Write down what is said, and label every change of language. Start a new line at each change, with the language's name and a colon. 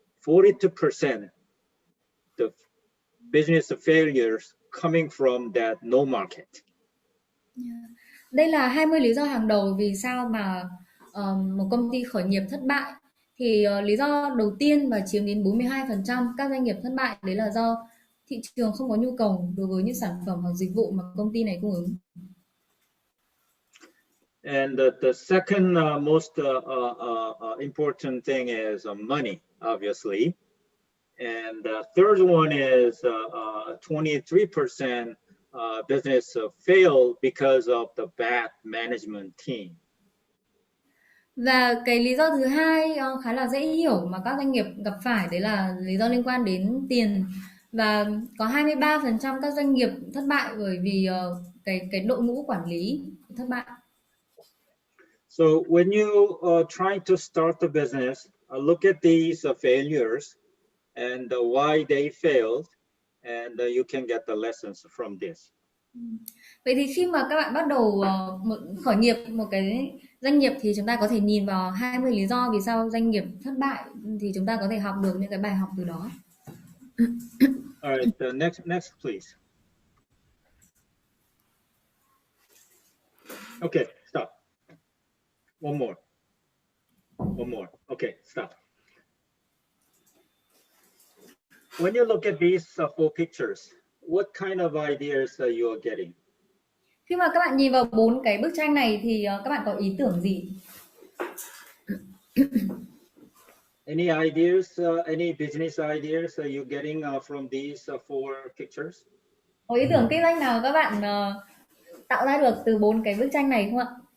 English: 42% the business failures coming from that no market.
Vietnamese: Đây là 20 lý do hàng đầu vì sao mà một công ty khởi nghiệp thất bại. Thì lý do đầu tiên và chiếm đến 42% các doanh nghiệp thất bại đấy là do thị trường không có nhu cầu đối với những sản phẩm hoặc dịch vụ mà công ty này cung ứng.
English: And the second most important thing is money, obviously. And the third one is 23% business fail because of the bad management team.
Vietnamese: Và cái lý do thứ hai khá là dễ hiểu mà các doanh nghiệp gặp phải đấy là lý do liên quan đến tiền. Và có 23% các doanh nghiệp thất bại bởi vì cái đội ngũ quản lý thất bại.
English: So when you try to start a business, look at these failures and why they failed, and you can get the lessons from this.
Vietnamese: Vậy thì khi mà các bạn bắt đầu khởi nghiệp một cái doanh nghiệp thì chúng ta có thể nhìn vào 20 lý do vì sao doanh nghiệp thất bại, thì chúng ta có thể học được những cái bài học từ đó.
English: All right, next please. Okay, stop. One more. Okay, stop. When you look at these four pictures, what kind of ideas you are getting?
Vietnamese: Khi mà các bạn nhìn vào 4 cái bức tranh này thì các bạn có ý tưởng gì?
English: Any ideas, any business ideas you're getting from these four pictures?
Vietnamese: Có ý tưởng kinh doanh nào các bạn tạo ra được từ 4 cái bức tranh này không ạ?